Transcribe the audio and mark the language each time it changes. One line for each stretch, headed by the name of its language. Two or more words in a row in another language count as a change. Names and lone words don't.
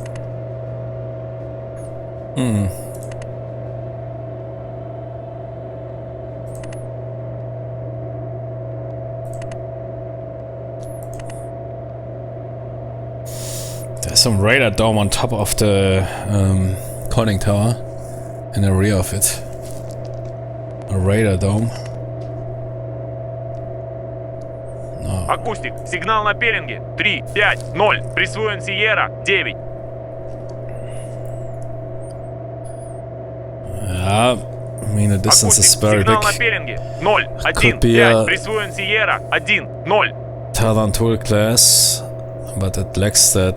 English: There's some radar dome on top of the conning tower, in the rear of it. A radar dome.
Russian: Акустик, сигнал на пеленге. 3, 5, 0. Присвоен Сиера. 9.
English: Yeah, I mean the distance is very big.
Russian: Сигнал на пеленге. 0, 1,
English: Could be
Russian: 5. Присвоен Сиера. 1, 0.
English: Talon tool class, but it lacks that.